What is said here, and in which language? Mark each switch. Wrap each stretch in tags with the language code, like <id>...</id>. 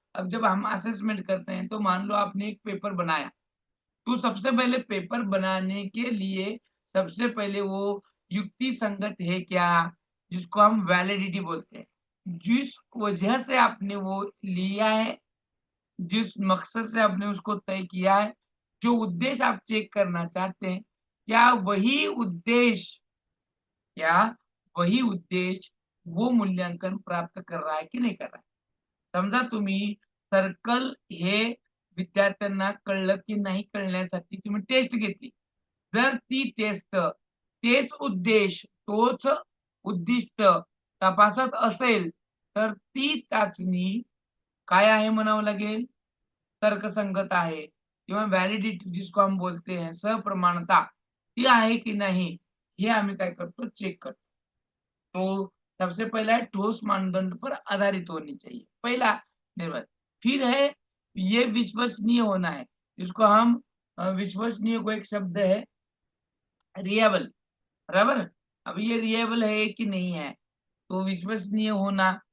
<hi>अब जब हम असेसमेंट करते हैं तो मान लो आपने एक पेपर बनाया, तो सबसे पहले पेपर बनाने के लिए सबसे पहले वो युक्ति संगत है क्या, जिसको हम वैलिडिटी बोलते हैं, जिस वजह से आपने वो लिया है, जिस मकसद से आपने उसको तय किया है, जो उद्देश्य आप चेक करना चाहते हैं, क्या वही उद्देश्य वो मूल्यांकन प्राप्त कर रहा है कि नहीं कर रहा है।</hi> <mr>समजा तुम्ही सर्कल हे विद्यार्थ्यांना कळलं की नाही कळण्यासाठी तुम्ही टेस्ट घेतली, जर ती टेस्ट तेच तोच उद्दिष्ट तपासत असेल तर ती चाचणी काय आहे म्हणावं लागेल, तर्कसंगत आहे किंवा व्हॅलिडिटी</mr> <hi>जिसको हम बोलते हैं</hi> <mr>सप्रमाणता ती आहे की नाही हे आम्ही काय करतो, चेक करतो। तो</mr> <hi>सबसे पहला है ठोस मानदंड पर आधारित होनी चाहिए, पहला निर्भर। फिर है ये विश्वसनीय होना है, जिसको हम विश्वसनीय को एक शब्द है रिएबल, बराबर। अब ये रिएबल है कि नहीं है, तो विश्वसनीय होना।</hi>